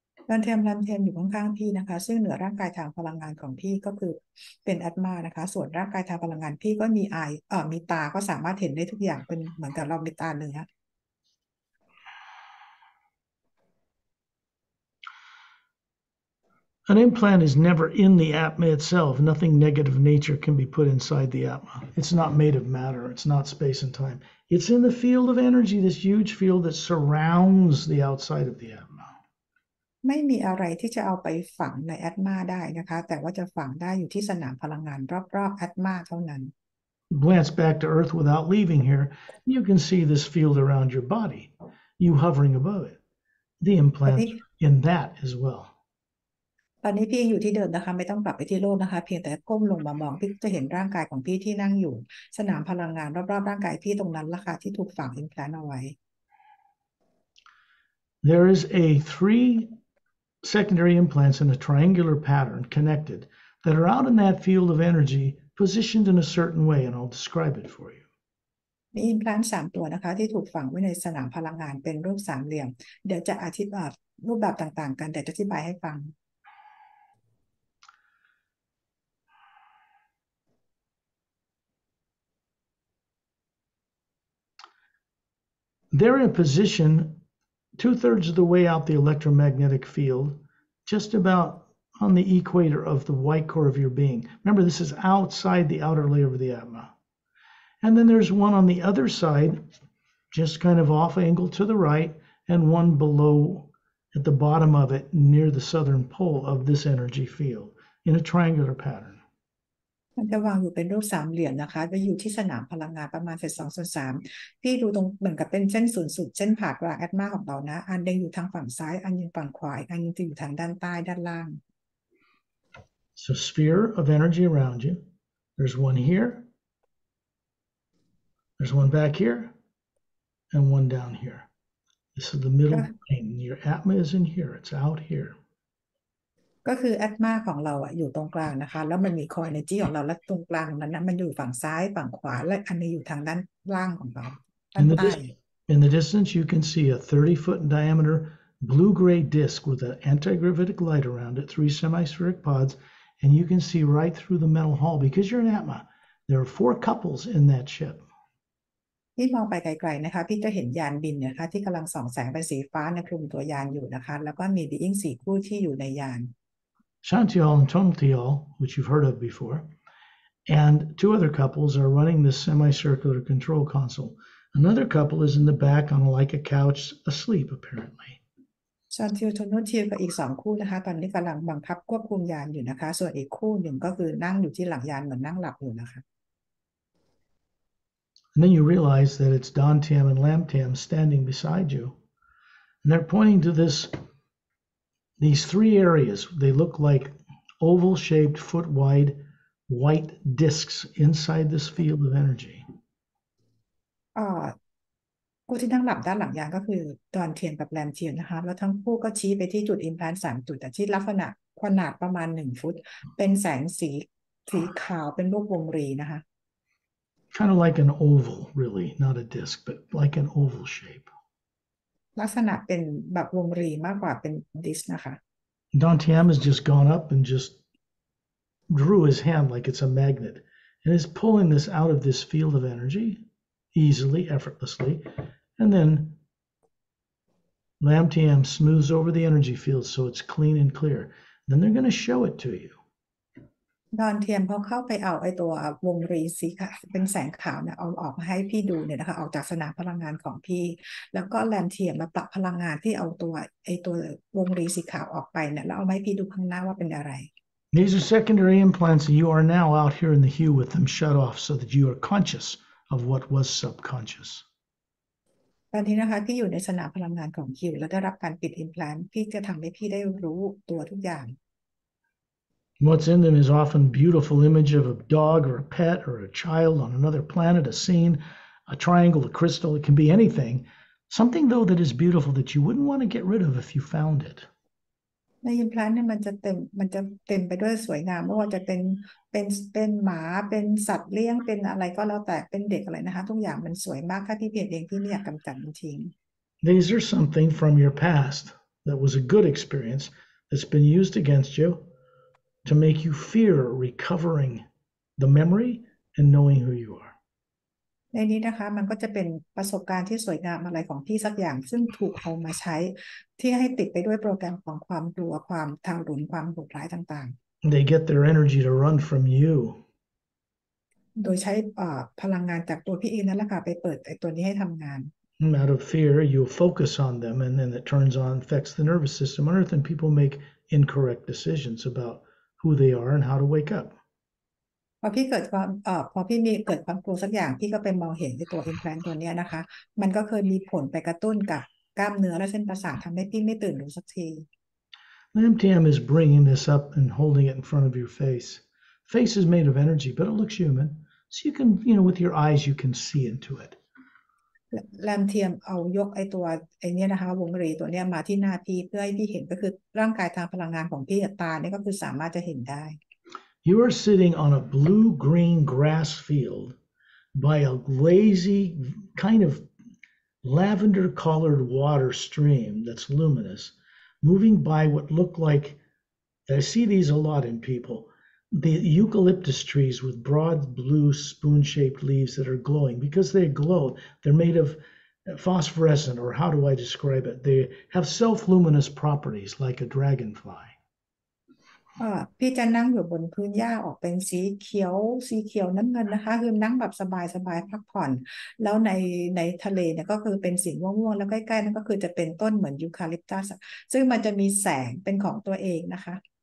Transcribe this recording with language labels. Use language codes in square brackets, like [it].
[th] ลันเทียมอยู่ข้างๆพี่นะคะซึ่งเหนือร่างกายทางพลังงานของพี่ก็คือเป็นอัตมานะคะส่วนร่างกายทางพลังงานพี่ก็มีมีตาก็สามารถเห็นได้ทุกอย่างเป็นเหมือนกับเรามีตาเนื้อ [en] An implant is never in the Atma itself. Nothing negative nature can be put inside the Atma. It's not made of matter. It's not space and time. It's in the field of energy, this huge field that surrounds the outside of the Atma. [th] ไม่มีอะไรที่จะเอาไปฝังในแอตมาได้นะคะแต่ว่าจะฝังได้อยู่ที่สนามพลังงานรอบๆแอตมาเท่านั้น [en] Glance back to Earth without leaving here. You can see this field around your body. You hovering above it. The implant in that as well. [th] ตอนนี้พี่อยู่ที่เดิมนะคะไม่ต้องกลับไปที่โลกนะคะเพียงแต่ก้มลงมามองพี่จะเห็นร่างกายของพี่ที่นั่งอยู่สนามพลังงานรอบๆร่างกายพี่ตรงนั้นล่ะค่ะที่ถูกฝังอิมแพลนเอาไว้ [en] There is a 3 secondary implants in a triangular pattern connected that are out in that field of energy positioned in a certain way, and I'll describe it for you. [th] มีอิมแพลน3ตัวนะคะที่ถูกฝังไว้ในสนามพลังงานเป็นรูปสามเหลี่ยมเดี๋ยวจะอธิบายรูปแบบต่างๆกันเดี๋ยวจะอธิบายให้ฟัง [en] They're in a position 2/3 of the way out the electromagnetic field, just about on the equator of the white core of your being. Remember, this is outside the outer layer of the Atma. And then there's one on the other side, just kind of off angle to the right, and one below at the bottom of it near the southern pole of this energy field in a triangular pattern. [th] มันจะวางอยู่เป็นรูปสามเหลี่ยมนะคะจะอยู่ที่สนามพลังงานประมาณ√2/3พี่ดูตรงเหมือนกับเป็นเส้นศูนย์สูตรเส้นผ่ากลางแอตมาของเรานะอันหนึงอยู่ทางฝั่งซ้ายอันหนึงฝั่งขวาอีกอันหนึงจะอยู่ทางด้านใต้ด้านล่าง [en] It's a sphere of energy around you. There's one here, there's one back here, and one down here. This is the middle [th] ก็ [en] plane. Your atma is in here, it's out here. [th] ก็คือแอตมาของเราอะอยู่ตรงกลางนะคะแล้วมันมีคอยเอเนจีของเราและตรงกลางนั้นนะมันอยู่ฝั่งซ้ายฝั่งขวาและอันนี้อยู่ทางด้านล่างของเราด้าน [en] In the, [th] ใต้ [en] in the distance, you can see a 30-foot in diameter blue-gray disc with an anti-gravitic light around it, 3 semispheric pods, and you can see right through the metal hull because you're an atma. There are 4 couples in that ship. [th] ที่มองไปไกลๆนะคะพี่จะเห็นยานบินนะคะที่กำลังส่องแสงเป็นสีฟ้าในคลุมตัวยานอยู่นะคะแล้วก็มีบีอิง4คู่ที่อยู่ในยาน [en] Shantial and Tontial, which you've heard of before, and 2 other couples are running this semicircular control console. Another couple is in the back on like a couch asleep, apparently. [th] ซอนทิวโทนูทิวกับอีก2 คู่นะคะตอนนี้กำลังบังคับควบคุมยานอยู่นะคะส่วนอีกคู่หนึ่งก็คือนั่งอยู่ที่หลังยานเหมือนนั่งหลับอยู่นะคะ [en] And then you realize that it's Dontam and Lamtam standing beside you. And they're pointing to these 3 areas. They look like oval-shaped, foot-wide, white discs inside this field of energy. [th] อ่าคู่ที่นั่งหลับด้านหลังยานก็คือดอนเทียนกับแรมเทียนนะคะแล้วทั้งคู่ก็ชี้ไปที่จุดอิมแพลนต์3 จุดแต่ที่ลักษณะขนาดประมาณ1 ฟุตเป็นแสงสีขาวเป็นรูปวงรีนะคะ [en] Kind of like an oval, really, not a disc, but like an oval shape. [th] ลักษณะเป็นแบบวงรีมากกว่าเป็นดิสนะคะ [en] Dontam has just gone up and just drew his hand like it's a magnet and is pulling this out of this field of energy easily, effortlessly. And then Lamtam smooths over the energy field so it's clean and clear. Then they're going to show it to you. [th] ดอนเทียมเขาเข้าไปเอาไอ้ตัววงรีสีขาวเป็นแสงขาวเนี่ยเอาออกมาให้พี่ดูเนี่ยนะคะออกจากสนามพลังงานของพี่แล้วก็แรมเทียมมาปรับพลังงานที่เอาตัวไอ้ตัววงรีสีขาวออกไปเนี่ยแล้วเอามาให้พี่ดูข้างหน้าว่าเป็นอะไร [en] These are secondary implants, and you are now out here in the hue with them shut off so that you are conscious of what was subconscious. [th] ตอนนี้นะคะพี่อยู่ในสนามพลังงานของคิวและได้รับการปิดอิมแพลนพี่จะทำให้พี่ได้รู้ตัวทุกอย่าง [en] What's in them is often a beautiful image of a dog or a pet or a child on another planet, a scene, a triangle, a crystal. It can be anything. Something, though, that is beautiful that you wouldn't want to get rid of if you found it. [th] ในอิมแพลนเนี่ยมันจะเต็มไปด้วยสวยงามไม่ว่าจะเป็นหมาเป็นสัตว์เลี้ยงเป็นอะไรก็แล้วแต่เป็นเด็กอะไรนะคะทุกอย่างมันสวยมากถ้าพี่เพียรเองพี่ไม่อยากกำจัดมันทิ้ง [en] These are something from your past that was a good experience that's been used against you to make you fear recovering the memory and knowing who you are. [th] ในนี้นะคะมันก็จะเป็นประสบการณ์ที่สวยงามอะไรของพี่สักอย่างซึ่งถูกเอามาใช้ที่ให้ติดไปด้วยโปรแกรมของความกลัวความทารุณความโหดร้ายต่างๆ [en] They get their energy to run from you. [th] โดยใช้พลังงานจากตัวพี่เองนั่นแหละค่ะไปเปิดไอ้ตัวนี้ให้ทำงาน [en] And out of fear, you focus on them, and then it turns on, affects the nervous system on Earth, and people make incorrect decisions about who they are and how to wake up. [th] พอพี่มีเกิดความกลัวสักอย่างพี่ก็ไปมองเห็นในตัว implant ตัวเนี้ยนะคะมันก็เคยมีผลไปกระตุ้นกับกล้ามเนื้อและเส้นประสาททำให้พี่ไม่ตื่นรู้สักที [en] Lamtam is bringing this up and holding it in front of your face. Face is made of energy, but it looks human. So you can, with your eyes, you can see into it. [th] แรมเทียมเอายกไอ้ตัวไอ้นี้นะคะวงรีตัวเนี้ยมาที่หน้าพี่เพื่อให้พี่เห็นก็คือร่างกายทางพลังงานของพี่ตาเนี่ยก็คือสามารถจะเห็นได้ [en] You are sitting on a blue-green grass field by a lazy, kind of lavender-colored water stream that's luminous, moving by what look like, I see these a lot in people, the eucalyptus trees with broad blue spoon-shaped leaves that are glowing because they glow. They're made of phosphorescent, or how do I describe it? They have self-luminous properties like a dragonfly. [th] พี่จะนั่งอยู่บนพื้นหญ้าออกเป็นสีเขียวน้ำเงินนะคะคือนั่งแบบสบายพักผ่อนแล้วในทะเลเนี่ยก็คือเป็นสีม่วงแล้วใกล้ๆนั่นก็คือจะเป็นต้นเหมือนยูคาลิปตัสซึ่งมันจะมีแสงเป็นของตัวเองนะคะ